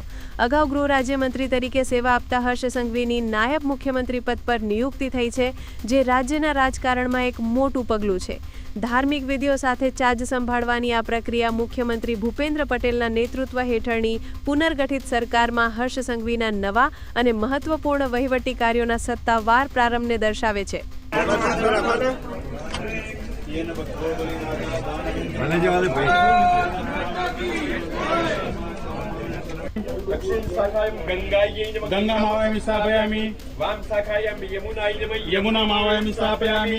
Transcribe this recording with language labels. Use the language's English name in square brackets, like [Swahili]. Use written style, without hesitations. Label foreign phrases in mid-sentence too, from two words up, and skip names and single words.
[Gujarati] અગાઉ ગૃહ રાજ્યમંત્રી તરીકે સેવા આપતા હર્ષ સંઘવીની નાયબ મુખ્યમંત્રી પદ પર નિયુક્તિ થઈ છે, જે રાજ્યના રાજકારણમાં એક મોટું પગલું છે। ધાર્મિક વિધિઓ સાથે ચાર્જ સંભાળવાની આ પ્રક્રિયા મુખ્યમંત્રી ભૂપેન્દ્ર પટેલના નેતૃત્વ હેઠળની પુનર્ગઠિત સરકારમાં હર્ષ સંઘવીના નવા અને મહત્વપૂર્ણ વહીવટી કાર્યોના સત્તાવાર પ્રારંભને દર્શાવે છે। [Sanskrit] दक्षिण शाखायां गंगायै नमः गंगामावयामि स्थापयामि। वाम शाखायां यमुनायै नमः यमुनामावयामि स्थापयामि।